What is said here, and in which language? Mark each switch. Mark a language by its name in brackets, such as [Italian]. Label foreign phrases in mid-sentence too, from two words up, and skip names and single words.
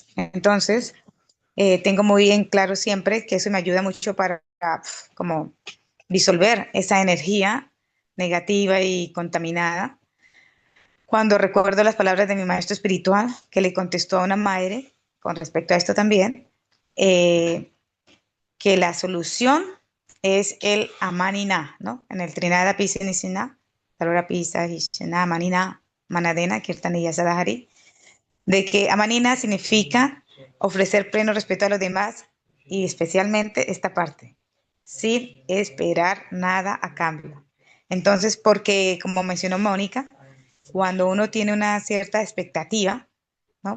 [Spanish] Entonces, tengo muy bien claro siempre que eso me ayuda mucho para como disolver esa energía negativa y contaminada. Cuando recuerdo las palabras de mi maestro espiritual que le contestó a una madre con respecto a esto también, eh, que la solución es el Amanina, ¿no? [Sanskrit] En el Trinada Pisa Nisina, Tarora Pisa, Hishana, Amanina, Manadena, Kirtaniya Sadahari, [Spanish] de que Amanina significa ofrecer pleno respeto a los demás y especialmente esta parte, sin esperar nada a cambio. Entonces, porque como mencionó Mónica, cuando uno tiene una cierta expectativa, ¿no?